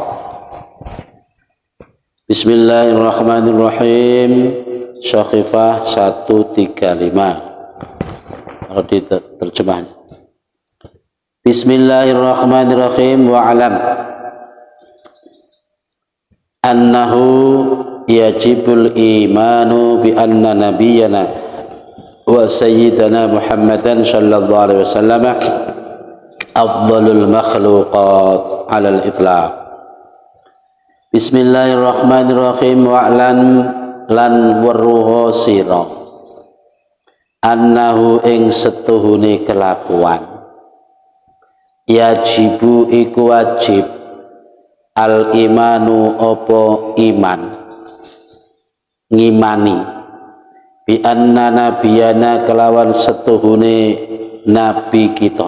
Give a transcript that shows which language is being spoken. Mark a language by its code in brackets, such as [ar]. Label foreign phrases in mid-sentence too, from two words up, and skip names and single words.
[ar] بسم الله الرحمن الرحيم Syahifah 135 [id] kalau diterjemahnya [ar] بسم الله الرحمن الرحيم واعلم أنه يجب الإيمان بأن نبينا وسيدنا محمدا صلى الله عليه وسلم أفضل المخلوقات على الإطلاق. بسم الله الرحمن الرحيم واعلم [jv] lan weruha sira annahu ing setuhune kelakuan yajibu iku wajib [ar] الإيمان [jv] opo iman ngimani [ar] بأن نبينا [jv] kelawan setuhune nabi kita